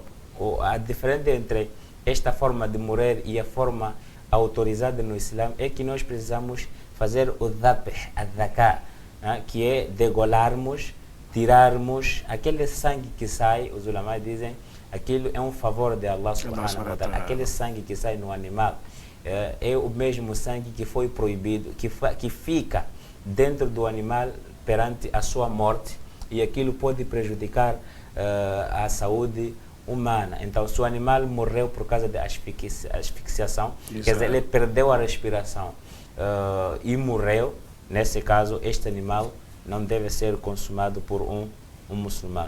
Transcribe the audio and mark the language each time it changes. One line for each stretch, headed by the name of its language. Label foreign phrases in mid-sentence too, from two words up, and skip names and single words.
Portuguese: A diferença entre esta forma de morrer e a forma autorizada no Islã é que nós precisamos fazer o dhabh, a-dhaka, né? Que é degolarmos, tirarmos aquele sangue que sai. Os ulamás dizem aquilo é um favor de Allah
Arabic: سبحانه وتعالى.
Portuguese: Aquele sangue que sai no animal é o mesmo sangue que foi proibido, que fica dentro do animal perante a sua morte, e aquilo pode prejudicar a saúde humana. Então, se o animal morreu por causa de asfixiação, quer dizer, ele perdeu a respiração e morreu, nesse caso, este animal não deve ser consumado por um muçulmano.